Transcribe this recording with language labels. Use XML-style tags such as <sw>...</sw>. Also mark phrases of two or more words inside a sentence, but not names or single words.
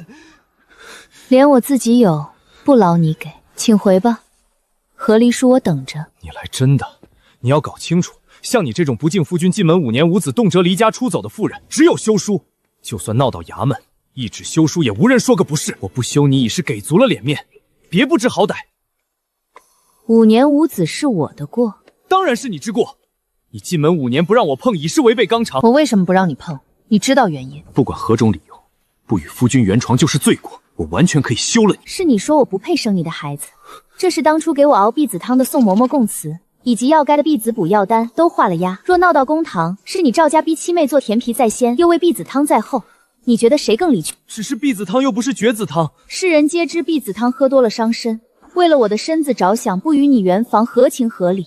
<zh>臉我自己有，不勞你給，請回吧。和離叔我等着。你来真的？你要搞清楚，像你這種不敬夫君、進門5年無子、動輒離家出走的婦人，只有休書。就算鬧到衙門，一紙休書也無人說個不是。我不休你已是給足了臉面，別不知好歹。 5年無子是我的過，當然是你之過。你進門5年不讓我碰，已是違背綱常。我為什麼不讓你碰？你知道原因？不管何種理由，不與夫君圓床就是罪過。我完全可以休了你。是你說我不配生你的孩子，這是當初給我熬避子湯的宋嬷嬷供詞，以及藥蓋的避子補藥單都畫了押。若鬧到公堂，是你趙家逼妻妹做甜皮在先，又為避子湯在後，你覺得誰更理屈？只是避子湯又不是絕子湯，世人皆知避子湯喝多了傷身，為了我的身子着想，不與你圓房，合情合理。</zh>